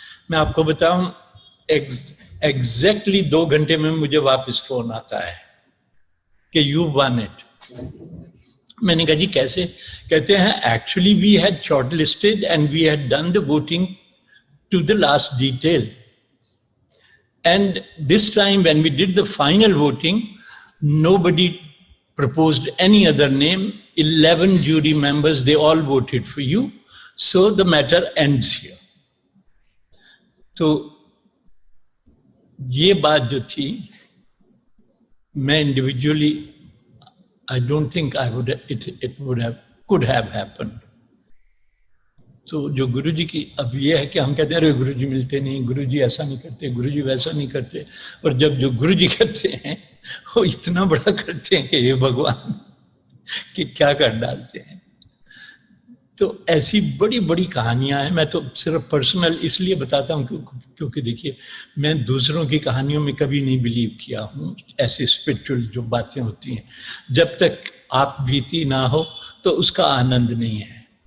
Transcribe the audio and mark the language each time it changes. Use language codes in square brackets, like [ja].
[hi] मैं आपको बताऊं, एग्जैक्टली 2 घंटे में मुझे वापस फोन आता है कि [en] You won it. [hi] मैंने कहा जी कैसे? कहते हैं [en] Actually we had shortlisted and we had done the voting to the last detail, and this time when we did the final voting, nobody proposed any other name. 11 jury members, they all voted for you, so the matter ends here. [hi] तो ये बात जो थी, मैं [en] individually I don't think I would could have happened. [hi] तो जो गुरुजी की अब ये है कि हम कहते हैं अरे गुरुजी मिलते नहीं, गुरुजी ऐसा नहीं करते, गुरुजी वैसा नहीं करते, और जब जो गुरुजी करते हैं वो इतना बड़ा करते हैं कि हे भगवान कि क्या कर डालते हैं। तो ऐसी बड़ी बड़ी कहानियां हैं। मैं तो सिर्फ पर्सनल इसलिए बताता हूँ क्योंकि देखिए मैं दूसरों की कहानियों में कभी नहीं बिलीव किया हूँ, ऐसी स्पिरिचुअल जो बातें होती हैं, जब तक आप बीती ना हो तो उसका आनंद नहीं है।